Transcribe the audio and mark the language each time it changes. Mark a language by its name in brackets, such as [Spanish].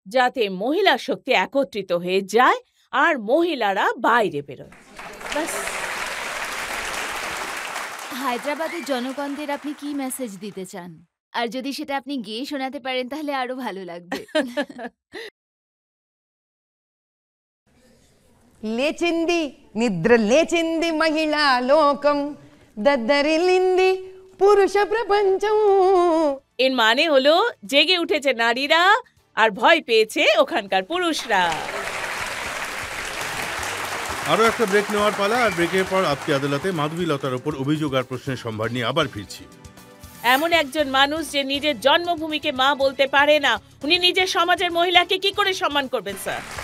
[Bangla] যাতে মহিলা শক্তি একত্রিত হয়ে যায় আর মহিলারা বাইরে বেরোয়। ব্যাস। হায়দ্রাবাদের জনগণদের আপনি কি মেসেজ দিতে চান? আর যদি সেটা আপনি গেয়ে শোনাতে পারেন তাহলে আরো ভালো লাগবে। [Telugu] లేచింది నిద్ర లేచింది మహిళా లోకం దద్దరిల్లింది పురుష ప్రపంచం। [Bangla] এর মানে হলো জেগে উঠেছে নারীরা আর ভয় পেয়েছে ওখানকার পুরুষরা। আরও একটা ব্রেক নেওয়ার পালা, আর ব্রেকের পর আপকি আদালতে মাধবীলতার ওপর অভিযোগ আর প্রশ্নের সম্ভার নিয়ে আবার ফিরছি। এমন একজন মানুষ যে নিজের জন্মভূমিকে মা বলতে পারে না, উনি নিজের সমাজের মহিলাকে কি করে সম্মান করবেন স্যার?